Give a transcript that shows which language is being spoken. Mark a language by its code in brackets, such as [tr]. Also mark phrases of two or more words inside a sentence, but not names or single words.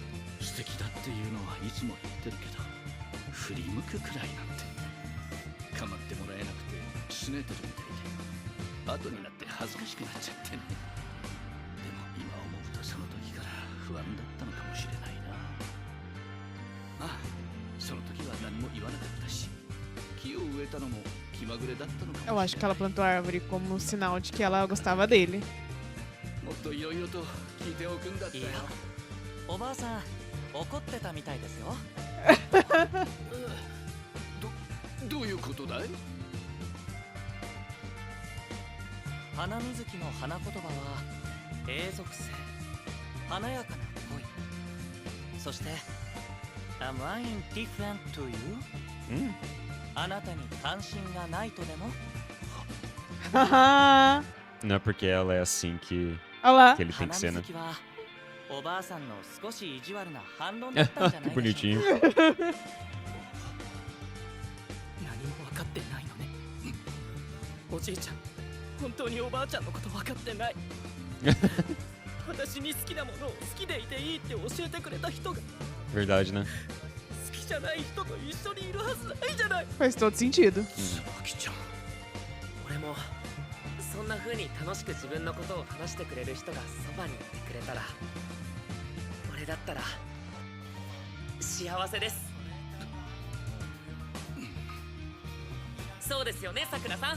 [ja] 素敵だっていうのはいつも言ってるけど、振り向くくらいなんて構ってもらえなくて拗ねてるみたいで、後になって恥ずかしくなっちゃってね。でも今思うとその時から不安だったのかもしれないな。ああ、その時は何も言わなかったし、木を植えたのも気まぐれだったのか [pt] Eu [ja] も [pt] acho [ja] し [pt] que [ja] れな [pt] ela [ja] い。 [pt] plantou a árvore como um sinal de que ela gostava dele. [ja] もっといろいろと聞いておくんだったよ。いやおばあさん怒ってたみたいですよ。どういうことだい？花水木の花言葉は永続性、華やかな恋、そして [en] Am I indifferent to you? [ja] あなたに関心がないとでも Haha. [pt] Não é porque ela é assim que Olha lá. ele tem que [ja] 花 [pt] ser, [ja] 水 [pt] né? [ja] 木はおばあさんの少し意地悪な反論だったんじゃない [pt] Que [ja] でしょう [pt] bonitinho. [ja] か。何も分かってないのね。おじいちゃん、本当におばあちゃんのこと分かってない。私に好きなものを好きでいていいって教えてくれた人が [pt] Verdade, né? [ja] 好きじゃない人と一緒にいるはずないじゃない。 [pt] Faz todo sentido. [ja] あきちゃん。俺もそんな風に楽しく自分のことを話してくれる人がそばにいてくれたら、俺だったら幸せです。そうですよね、さくらさん。